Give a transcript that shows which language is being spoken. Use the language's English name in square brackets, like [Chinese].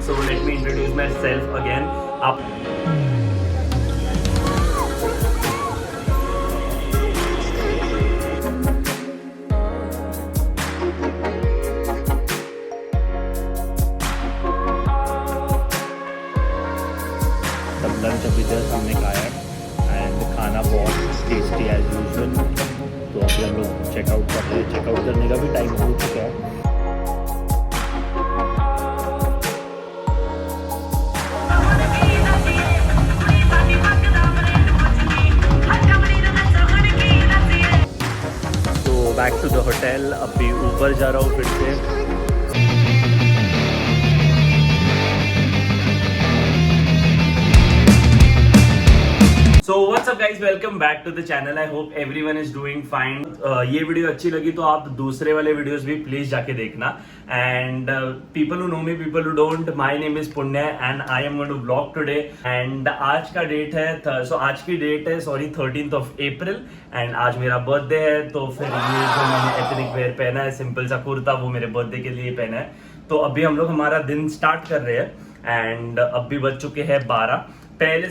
[English] So let me introduce myself again. [Hindi] सब lunch अभी just हमने खाया है एंड खाना बहुत टेस्टी एज यूजुअल। तो अभी हम लोग चेकआउट कर रहे हैं। चेकआउट करने का भी टाइम हो चुका है। तो बैक टू द होटल। अभी ऊपर जा रहा हूँ फिर से। [English] So what's up guys, welcome back to the channel. I hope everyone is doing fine. [Hindi] ये वीडियो अच्छी लगी तो आप दूसरे वाले वीडियोस भी प्लीज जाके देखना. [English] And people who know me, people who don't, my name is Punya and I am going to vlog today. [Hindi] And आज का डेट है, आज की डेट है 13th of April and आज मेरा बर्थडे है. तो फिर ये जो मैंने एथनिक वेयर पहना है, सिंपल सा कुर्ता, वो मेरे बर्थडे के लिए पहना है. तो अभी हम लोग हमारा दिन स्टार्ट कर रहे हैं एंड अभी बज चुके हैं 12.